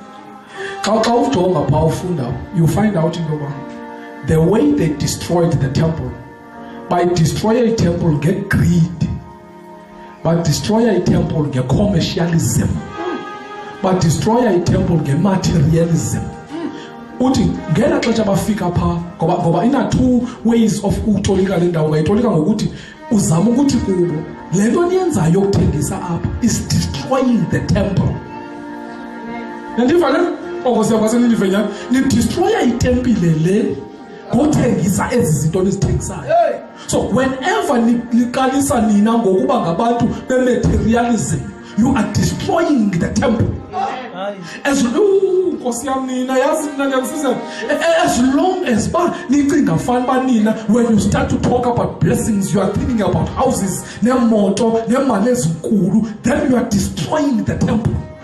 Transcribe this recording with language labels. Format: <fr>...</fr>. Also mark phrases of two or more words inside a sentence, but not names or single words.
<en>You find out the way they destroyed the temple. By destroying a temple, get greed. But destroy a temple, get commercialism. But destroy a temple, get materialism.</en> <xh>Uti ngena xesha bafika pha ngoba ina</xh> <en>two ways of</en> <xh>utolika le ndawo ngayitolika ngokuthi uzama ukuthi kubo le nto niyenzayo yokuthengisa apha</xh> <en>is destroying the temple.</en> <xh>Nandiva le ongosi yakwaseninive nyani ni destroy itempile le ngothengisa ezi zinto nizithengisayo.</xh> <en>So whenever</en> <xh>niqalisa nina ngokuba ngabantu be-materialism,</xh> <en>you are destroying the temple. As long as when you start to talk about blessings, you are thinking about houses, then you are destroying the temple.</en>